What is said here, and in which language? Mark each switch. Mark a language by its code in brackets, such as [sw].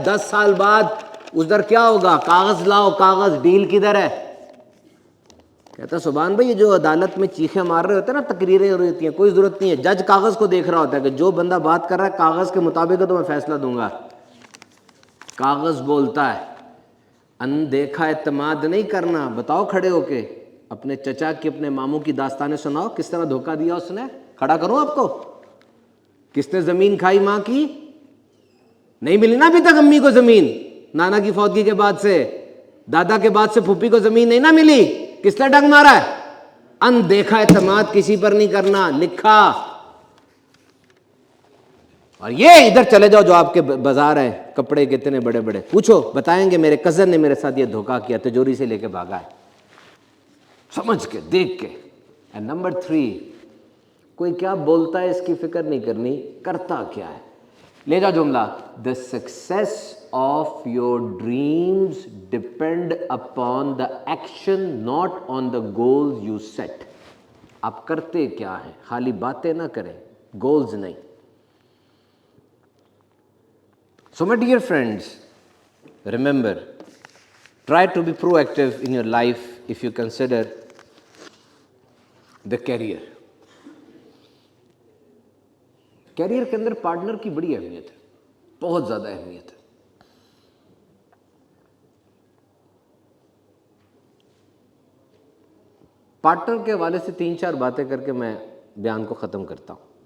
[ur] 10 سال بعد ادھر کیا ہوگا؟ کاغذ لاؤ, کاغذ, ڈیل کدھر ہے؟ کہتا سبحان بھائی یہ جو عدالت میں چیخیں مار رہے ہوتے ہیں نا, تقریریں ہو رہی ہوتی ہیں, کوئی ضرورت نہیں ہے. جج کاغذ کو دیکھ رہا ہوتا ہے کہ جو بندہ بات کر رہا ہے کاغذ کے مطابق ہے تو میں فیصلہ دوں گا. کاغذ بولتا ہے. اندیکھا اعتماد نہیں کرنا. بتاؤ کھڑے ہو کے, اپنے چچا کی, اپنے ماموں کی داستانیں سناؤ, کس طرح دھوکہ دیا اس نے. کھڑا کروں آپ کو, کس نے زمین کھائی ماں کی؟ نہیں ملی نا ابھی تک امی کو زمین. نانا کی فوتگی کے بعد سے, دادا کے بعد سے پھوپھی کو زمین نہیں نہ ملی. کس نے ڈنگ مارا ہے؟ اندیکھا اعتماد کسی پر نہیں کرنا. لکھا. اور یہ ادھر چلے جاؤ جو آپ کے بازار ہیں, کپڑے کتنے بڑے بڑے, پوچھو بتائیں گے میرے کزن نے میرے ساتھ یہ دھوکہ کیا, تجوری سے لے کے بھاگا ہے, سمجھ کے, دیکھ کے. [en] and number [ur] 3, کوئی کیا بولتا ہے اس کی فکر نہیں کرنی, کرتا کیا ہے. لے جاؤ جملہ. [en] The success of your dreams depend upon the action not on the goals you set. [ur] آپ کرتے کیا ہیں, خالی باتیں نہ کریں, گولز نہیں. [en] So my dear friends, remember, try to be proactive in your life if you consider the career. [ur] Career کے اندر پارٹنر کی بڑی اہمیت ہے, بہت زیادہ اہمیت ہے. پارٹنر کے حوالے سے 3-4 باتیں کر کے میں بیان کو ختم کرتا ہوں.